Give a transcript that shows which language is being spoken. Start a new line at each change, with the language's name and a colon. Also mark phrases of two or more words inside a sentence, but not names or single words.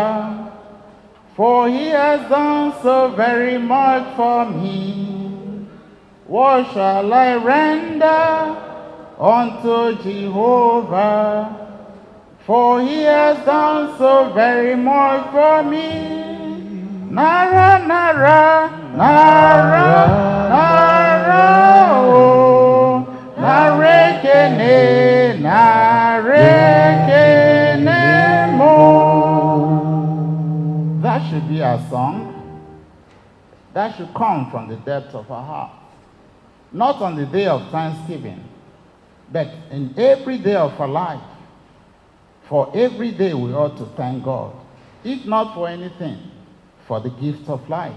English: For he has done so very much for me. What shall I render unto Jehovah? For he has done so very much for me. Nara, nara, nara, nara, oh. Narekene, narekene mo. That should be our song. That should come from the depth of our heart. Not on the day of Thanksgiving, but in every day of our life. For every day we ought to thank God. If not for anything, for the gift of life.